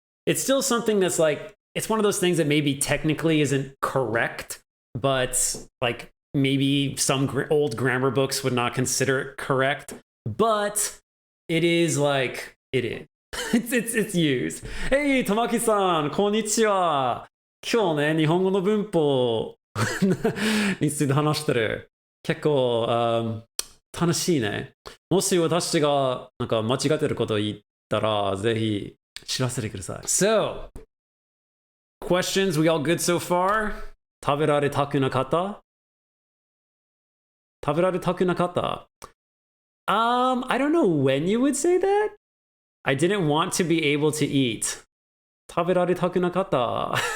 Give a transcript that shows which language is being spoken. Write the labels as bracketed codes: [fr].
[en] It's still something that's like, it's one of those things that maybe technically isn't correct, but like maybe some old grammar books would not consider it correct, but it is like, it is. It's used. Hey, Tamaki-san, [ja] konnichiwa. 今日ね、日本語の文法について話してる。結構、楽しいね。もし私がなんか間違ってることを言ったら、ぜひ知らせてください。 [en] So, questions, we all good so far? [ja] 食べられたくなかった？食べられたくなかった？ [en] I don't know when you would say that. I didn't want to be able to eat. [ja] 食べられたくなかった。